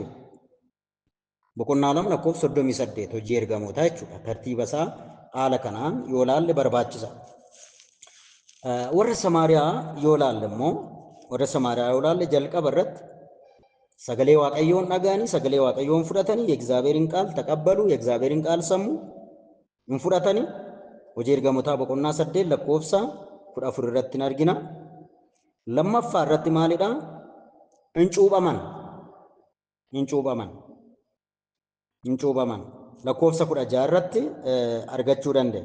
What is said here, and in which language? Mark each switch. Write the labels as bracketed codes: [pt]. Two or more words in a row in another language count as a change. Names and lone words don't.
[om] Boqonnaa 2 lakkoofsa 38 hojii ergamootaa jechuudha. Tartiiba isaa haala kanaan yoo ilaalle barbaachisa. Warra Samaariyaa yoo ilaalle immoo warra Samaariyaa yoo ilaalle jalqaba irratti sagalee Waaqayyoon dhaga'anii sagalee Waaqayyoon fudhatanii [am] የእግዚአብሔርን ቃል ተቀበሉ የእግዚአብሔርን ቃል ሰሙ [om] hin fudhatanii hojii ergamootaa boqonnaa 8 lakkoofsa 14 irratti argina. Lammaffaa irratti maalidhaa hin cuuphaman lakkoofsa 16 irratti argachuu dandeenya.